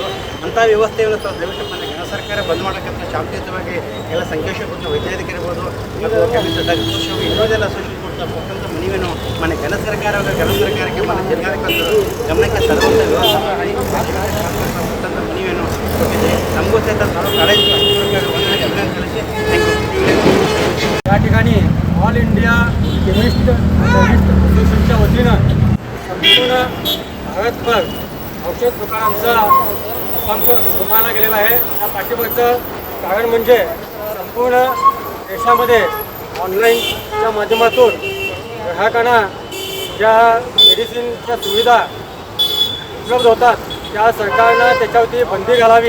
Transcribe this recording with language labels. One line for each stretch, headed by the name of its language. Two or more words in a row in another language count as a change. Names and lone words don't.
Kannada: ಅಂಥ ವ್ಯವಸ್ಥೆಯನ್ನು ದಯವಿಟ್ಟು ಮಾನ್ಯ ಕನ್ನಡ ಸರ್ಕಾರ ಬಂದ್ ಮಾಡೋಕ್ಕಂತ ಶಾಂತಿಯುತವಾಗಿ ಎಲ್ಲ ಸಂಕೇಶ್ವರ ವೈದ್ಯಾಧಿಕಾರ ಇರ್ಬೋದು ಮತ್ತು ಕೆಮಿಸ್ಟ್ ಡ್ರಗ್ಸ್ ಇನ್ನೋದೆಲ್ಲ ಅಸೋಸಿಯೇಷನ್ ಕೊಟ್ಟಂಥ ಮನವಿಯನ್ನು ಮಾನ್ಯ ಕನ್ನಡ ಸರ್ಕಾರಕ್ಕೆ ಮಾನ್ಯ ಜಿಲ್ಲಾಧಿಕಾರಿಗಳು ಗಮನಕ್ಕೆ ತರುವಂಥ ವ್ಯವಸ್ಥೆ ಮನವಿಯನ್ನು ಕೊಟ್ಟಿದೆ. ನಮಗೂ ಸಹಿತ ಕಾಲೇಜು ಸಲ್ಲಿಸಿ
Marathi: या ठिकाणी ऑल इंडिया केमिस्ट असोसिएशनच्या वतीनं संपूर्ण भारतभर औषध दुकानांचा संप पुकारला गेलेला आहे. त्या पाठीमागचं कारण म्हणजे संपूर्ण देशामध्ये ऑनलाईनच्या माध्यमातून ग्राहकांना ज्या मेडिसिनच्या सुविधा उपलब्ध होतात त्या सरकारनं त्याच्यावरती बंदी घालावी.